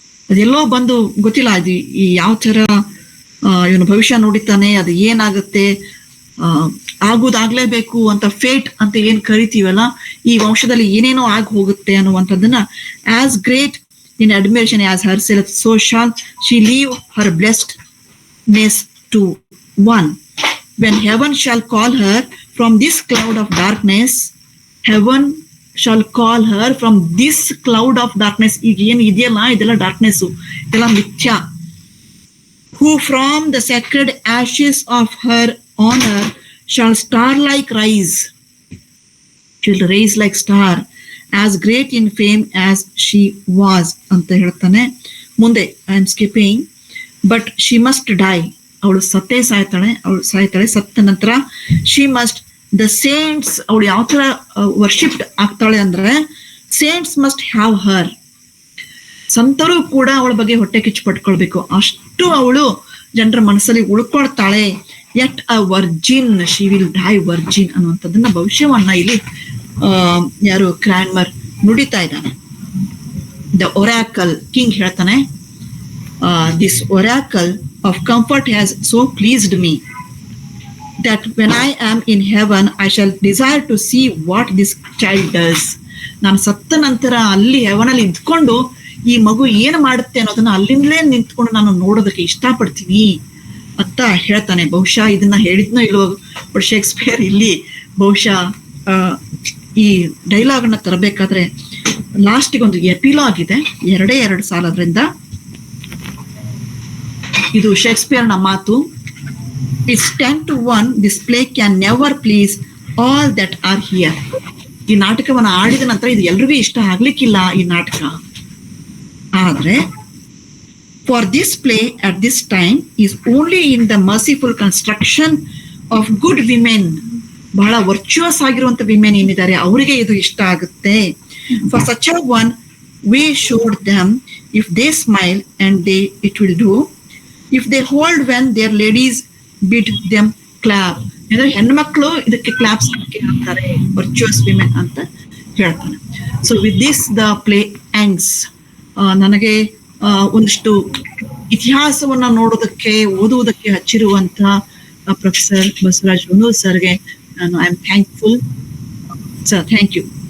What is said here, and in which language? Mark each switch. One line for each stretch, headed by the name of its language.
Kannada: ಅದೆಲ್ಲೋ ಬಂದು ಗೊತ್ತಿಲ್ಲ ಅದು ಈ ಯಾವ ತರ ಇವನು ಭವಿಷ್ಯ ನುಡಿತಾನೆ, ಅದು ಏನಾಗುತ್ತೆ, ಆಗುದಾಗ್ಲೇಬೇಕು ಅಂತ ಫೇಟ್ ಅಂತ ಏನ್ ಕರಿತೀವಲ್ಲ, ಈ ವಂಶದಲ್ಲಿ ಏನೇನೋ ಆಗಿ ಹೋಗುತ್ತೆ ಅನ್ನುವಂಥದ್ದನ್ನ,
English: As great in admiration as herself, so shall she leave her blessedness to one. When heaven shall call her from this cloud of darkness, heaven shall call her from this cloud of darkness.
Kannada: ಈಗ ಏನು ಇದೆಯಲ್ಲ ಇದೆಲ್ಲ darkness, ಇದೆಲ್ಲ ಮಿಥ್ಯ.
English: Who from the sacred ashes of her honor shall star-like rise, she'll raise like star, as great in fame as she was
Kannada: ಅಂತ ಹೇಳ್ತಾನೆ. ಮುಂದೆ
English: I am skipping, but she must die.
Kannada: ಅವಳು ಸಾಯ್ತಾಳೆ. ಸತ್ತ ನಂತರ
English: she must the saints,
Kannada: ಅವಳು ಯಾವ ತರ worshipped ಆಗ್ತಾಳೆ ಅಂದ್ರೆ
English: saints must have her,
Kannada: ಸಂತರು ಕೂಡ ಅವಳ ಬಗ್ಗೆ ಹೊಟ್ಟೆ ಕಿಚ್ಚು ಪಟ್ಕೊಳ್ಬೇಕು, ಅಷ್ಟು ಅವಳು ಜನರ ಮನಸ್ಸಲ್ಲಿ ಉಳ್ಕೊಳ್ತಾಳೆ.
English: yet a virgin she will die virgin
Kannada: ಅನ್ನುವಂಥದ್ದನ್ನ ಭವಿಷ್ಯವನ್ನ ಇಲ್ಲಿ ಯಾರು ಕ್ರಾನ್ಮರ್ ನುಡಿತಾ ಇದ್ದಾನೆ.
English: the oracle,
Kannada: ಕಿಂಗ್ ಹೇಳ್ತಾನೆ,
English: This oracle of comfort has so pleased me that when I am in heaven I shall desire to see what this child does.
Kannada: ನಾನು ಸತ್ತ ನಂತರ ಅಲ್ಲಿ ಹೆವನಲ್ಲಿ ಇದ್ಕೊಂಡು ಈ ಮಗು ಏನು ಮಾಡುತ್ತೆ ಅನ್ನೋದನ್ನ ಅಲ್ಲಿಂದಲೇ ನಿಂತ್ಕೊಂಡು ನಾನು ನೋಡೋದಕ್ಕೆ ಇಷ್ಟಪಡ್ತೀನಿ ಅಂತ ಹೇಳ್ತಾನೆ. ಬಹುಶಃ ಇದನ್ನ ಹೇಳಿದ್ನೋ ಇಲ್ವೋ, ಬಟ್ ಶೇಕ್ಸ್ಪಿಯರ್ ಇಲ್ಲಿ ಬಹುಶಃ ಈ ಡೈಲಾಗ್ ಅನ್ನ ತರಬೇಕಾದ್ರೆ ಲಾಸ್ಟಿಗೆ ಒಂದು ಎಪಿಲಾಗ್ ಇದೆ, 2 ಸಾಲದ್ರಿಂದ. ಇದು ಶೇಕ್ಸ್ಪಿಯರ್ನ ಮಾತು.
English: It's 10-1, this play can never please all that are here.
Kannada: ಈ ನಾಟಕವನ್ನ ಆಡಿದ ನಂತರ ಇದು ಎಲ್ರಿಗೂ ಇಷ್ಟ ಆಗ್ಲಿಕ್ಕಿಲ್ಲ ಈ ನಾಟಕ. ಆದ್ರೆ
English: for this play at this time is only in the merciful construction of good women.
Kannada: ಬಹಳ ವರ್ಚುವಸ್ ಆಗಿರುವಂತ ವಿಮೆನ್ ಏನಿದ್ದಾರೆ ಅವರಿಗೆ ಇದು ಇಷ್ಟ ಆಗುತ್ತೆ.
English: For such a one we showed them, if they smile and it will do, if they hold when their ladies bid them clap.
Kannada: ಅಂದ್ರೆ ಹೆಣ್ಮಕ್ಳು ಇದಕ್ಕೆ ಕ್ಲಾಪ್ಸ್ ಹಾಕ್ತಾರೆ, ವರ್ಚುವಸ್ ವಿಮೆನ್ ಅಂತ ಹೇಳ್ತಾನೆ.
English: So with this the play ends.
Kannada: ನನಗೆ ಒಂದಿಷ್ಟು ಇತಿಹಾಸವನ್ನ ನೋಡೋದಕ್ಕೆ ಓದುವುದಕ್ಕೆ ಹಚ್ಚಿರುವಂತ professor Basavaraj Hunur ಸರ್ಗೆ ನಾನು
English: I am thankful sir. Thank you.